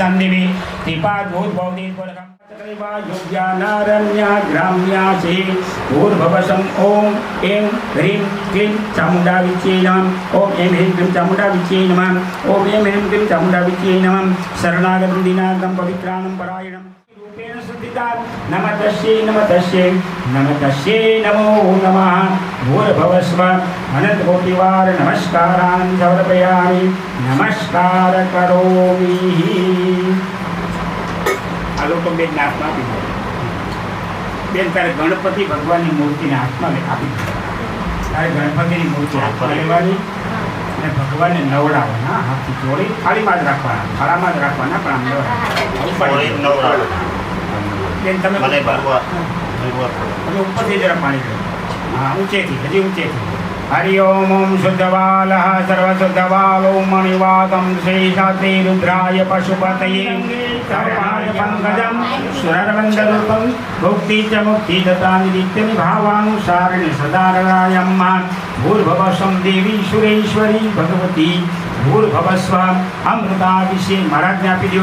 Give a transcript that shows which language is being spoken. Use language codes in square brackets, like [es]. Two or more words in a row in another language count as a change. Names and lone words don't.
[sa] दिवि निपाद भूत भौति पुरगं योग्यानारण्या ग्राम्यासे भूर्भवसं ओम ऐं ह्रीं क्लीं चामुंडा विच्चे नमः ओम ऐं ह्रीं क्लीं चामुंडा विच्चे नमः ओम ऐं ह्रीं क्लीं चामुंडा विच्चे नमः शरणागतं दीनागतं पवित्राणं परायणं रूपेण सद्धिता नमस्तस्यै नमस्तस्यै नमस्तस्यै नमो नमः भूर्भवस्व अनन्तकोटिवार नमस्कारान् समर्पयामि नमस्कार करोमि [gu] આ લોકો બેન હાથમાં આપી દો બેન તારે ગણપતિ ભગવાનની મૂર્તિને હાથમાં આપી દો તારે ગણપતિની મૂર્તિ હાથમાં લેવાની અને ભગવાનને નવડાવવાના હાથથી જોડી થાળીમાં જ રાખવાના થાળામાં જ રાખવાના પણ આમ નવડાવવાના બેન તમે ઉપરથી જરા પાણી લો હા ઊંચેથી હજી ઊંચેથી [sa] हरि ओम ओम शुद्धवालः सर्वशुद्धवालो मणिवादं श्रीशाते रुद्राय पशुपतये सर्वाय पंकजं सुरवन्दरूपं भुक्ति च मुक्ति दत्ता नित्यनिभावानुसारिणि सदाररायम्मा भूर्भवस्वं देवी सुरेश्वरी भगवती भूर्भवस्व अमृताभिषेक [gu] મહારાજને આપી દો